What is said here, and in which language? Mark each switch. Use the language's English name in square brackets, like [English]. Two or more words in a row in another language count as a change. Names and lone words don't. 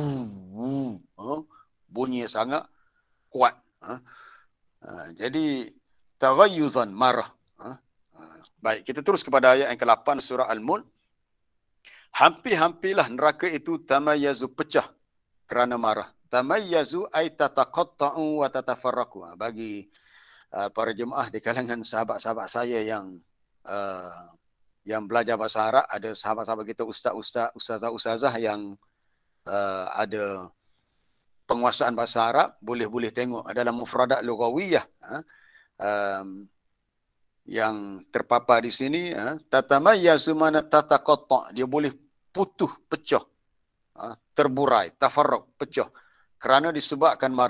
[Malay] Bunyi yang sangat kuat. Jadi taghayyuzan, marah. Baik, kita terus kepada ayat yang ke-8 surah Al-Mulk. Hampir-hampirlah neraka itu tamayyazu, pecah kerana marah. [Arabic] تميز أي تتقطع وتتفرق. [Malay] Bagi para jemaah di kalangan sahabat-sahabat saya yang belajar bahasa Arab, ada sahabat-sahabat kita ustazah yang ada penguasaan bahasa Arab, boleh tengok dalam [Arabic] مفردات لغوية [Malay] yang terpapar di sini, [Arabic] تتميز معناه تتقطع', [Malay] dia boleh putus, pecah, terburai, tafarraq, pecah kerana disebabkan marah.